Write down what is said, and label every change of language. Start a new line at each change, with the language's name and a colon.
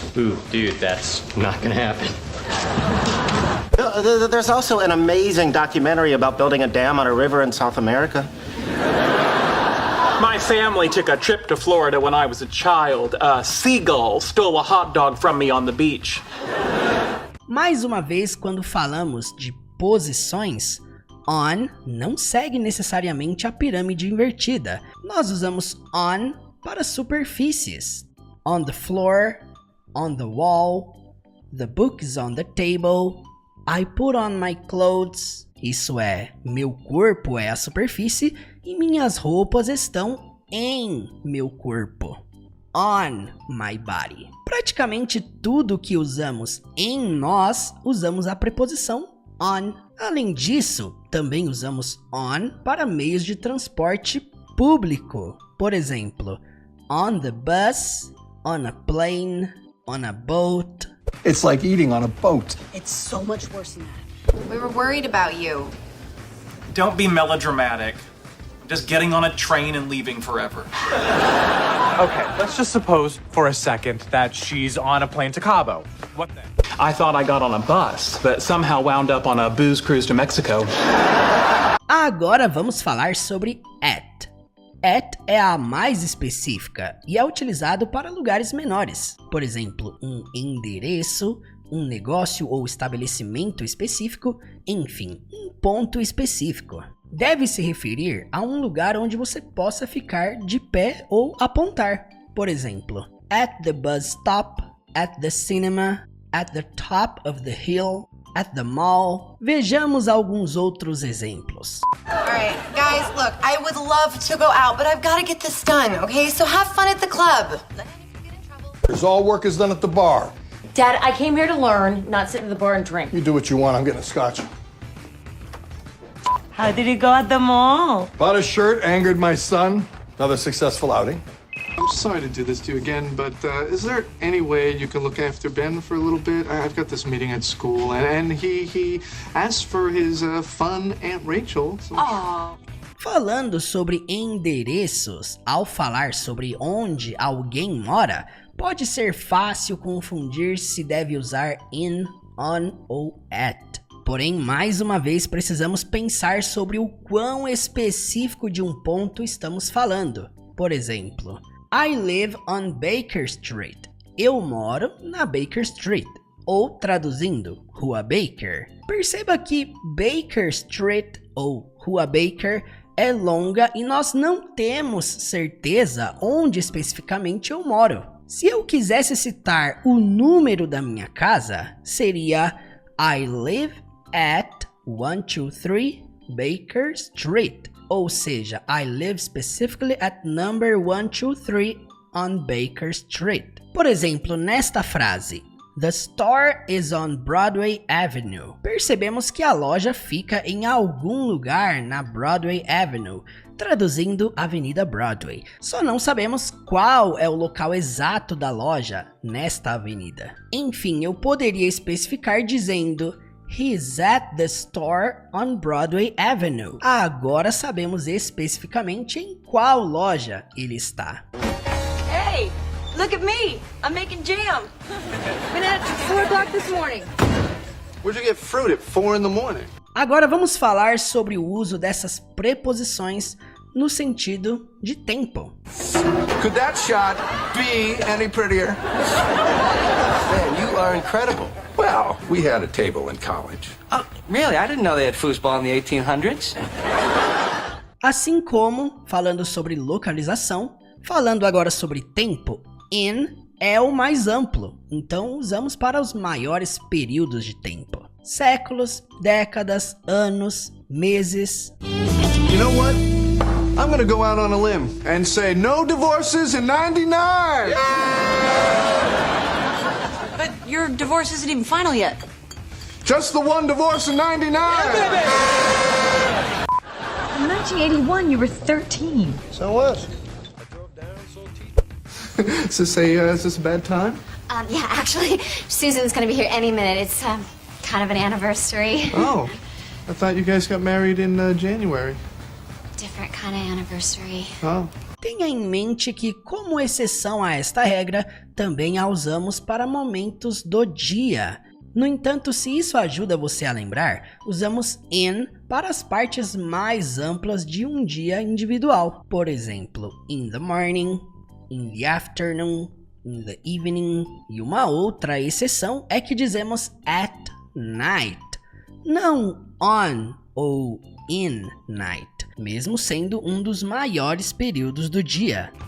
English: Ooh, dude, that's not gonna happen. There's also an amazing documentary about building a dam on a river in South America. My family took a trip to Florida when I was a child. A seagull stole a hot dog from me on the beach.
Portuguese: Mais uma vez, quando falamos de posições, on não segue necessariamente a pirâmide invertida. Nós usamos on para superfícies.
English: On the floor, on the wall, the book is on the table, I put on my clothes.
Portuguese: Isso é, meu corpo é a superfície e minhas roupas estão em meu corpo.
English: On my body.
Portuguese: Praticamente tudo que usamos em nós, usamos a preposição on. Além disso, também usamos on para meios de transporte público. Por exemplo,
English: on the bus, on a plane, on a boat. It's like eating on a boat. It's so much worse than that. We were worried about you. Don't be melodramatic. Just getting on a train and leaving forever. Okay, let's just suppose for a second that she's on a plane to Cabo. What then? I thought I got on a bus, but somehow wound up on a booze cruise to Mexico.
Portuguese: Agora vamos falar sobre at. At é a mais específica e é utilizado para lugares menores. Por exemplo, um endereço, um negócio ou estabelecimento específico, enfim, um ponto específico. Deve se referir a um lugar onde você possa ficar de pé ou apontar. Por exemplo,
English: at the bus stop, at the cinema, at the top of the hill, at the mall.
Portuguese: Vejamos alguns outros exemplos.
English: Alright, guys, look, I would love to go out, but I've got to get this done, okay? So have fun at the club. Because all work is done at the bar. Dad, I came here to learn, not sit at the bar and drink. You do what you want. I'm getting a scotch. How did it go at the mall? Bought a shirt, angered my son. Another successful outing. I'm sorry to do this to you again, but is there any way you can look after Ben for a little bit? I've got this meeting at school, and he asked for his fun Aunt Rachel. So...
Portuguese: Falando sobre endereços, ao falar sobre onde alguém mora, pode ser fácil confundir se deve usar in, on ou at. Porém, mais uma vez, precisamos pensar sobre o quão específico de um ponto estamos falando. Por exemplo,
English: I live on Baker Street.
Portuguese: Eu moro na Baker Street. Ou, traduzindo, Rua Baker. Perceba que Baker Street ou Rua Baker é longa e nós não temos certeza onde especificamente eu moro. Se eu quisesse citar o número da minha casa, seria
English: I live at 123 Baker Street.
Portuguese: Ou seja,
English: I live specifically at number 123 on Baker Street.
Portuguese: Por exemplo, nesta frase,
English: The store is on Broadway Avenue.
Portuguese: Percebemos que a loja fica em algum lugar na Broadway Avenue, traduzindo Avenida Broadway. Só não sabemos qual é o local exato da loja nesta avenida. Enfim, eu poderia especificar dizendo
English: He's at the store on Broadway Avenue.
Portuguese: Agora sabemos especificamente em qual loja ele está.
English: Hey, look at me. I'm making jam. Been at it since 4 o'clock this morning. Where'd you get fruit at 4 in the morning?
Portuguese: Agora vamos falar sobre o uso dessas preposições no sentido de tempo.
English: Could that shot be any prettier? Man, you are incredible. Well, we had a table in college. Oh, really? I didn't know they had foosball in the 1800s.
Portuguese: Assim como, falando sobre localização, falando agora sobre tempo, in é o mais amplo, então usamos para os maiores períodos de tempo. Séculos, décadas, anos, meses.
English: You know what? I'm gonna go out on a limb and say no divorces in 99! But your divorce isn't even final yet. Just the one divorce in 99! In 1981, you were 13. So what? Is this a bad time? Yeah, actually, Susan's gonna be here any minute. It's, kind of an anniversary. Oh, I thought you guys got married in January. Different kind of anniversary. Oh.
Portuguese: Tenha em mente que, como exceção a esta regra, também a usamos para momentos do dia. No entanto, se isso ajuda você a lembrar, usamos in para as partes mais amplas de um dia individual. Por exemplo,
English: in the morning, in the afternoon, in the evening.
Portuguese: E uma outra exceção é que dizemos
English: at night,
Portuguese: não on ou
English: in night,
Portuguese: mesmo sendo um dos maiores períodos do dia.